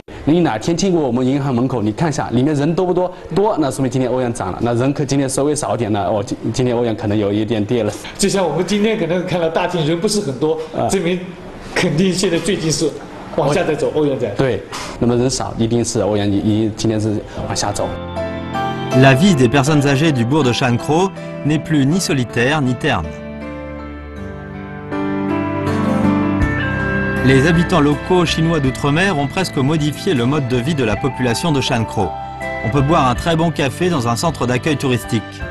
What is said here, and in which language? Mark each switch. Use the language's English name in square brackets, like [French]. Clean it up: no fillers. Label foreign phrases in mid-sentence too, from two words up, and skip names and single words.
[Chinese] 你哪天经过我们银行门口，你看一下里面人多不多？多，那说明今天欧元涨了；那人可今天稍微少一点呢，今天欧元可能有一点跌了。就像我们今天可能看到大厅人不是很多，证明肯定现在最近是往下在走，欧元在。对，那么人少，一定是欧元今天是往下走。 [French] La vie des personnes âgées du bourg de Shankro n'est plus ni solitaire ni terne. Les habitants locaux chinois d'outre-mer ont presque modifié le mode de vie de la population de Shankro. On peut boire un très bon café dans un centre d'accueil touristique.